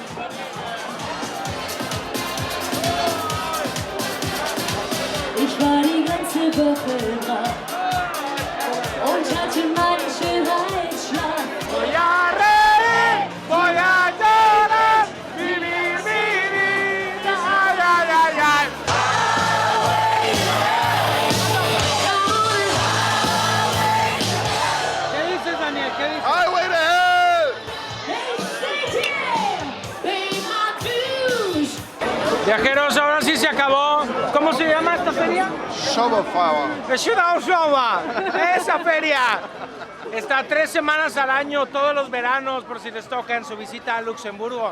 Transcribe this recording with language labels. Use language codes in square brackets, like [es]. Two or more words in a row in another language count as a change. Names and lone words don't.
[de] Ich war die ganze Woche wach und hatte meinen Schönheitsschlaf. [es] Voy a reír, voy a llorar, vivir mi vida, ay, ay, ay, ay. ¿Qué dices, Daniel? ¿Qué dices? [en] Highway to hell! [es] Viajeros, ahora sí se acabó. ¿Cómo se llama esta feria? Schauberfeuer. Esa feria está 3 semanas al año, todos los veranos, por si les toca en su visita a Luxemburgo.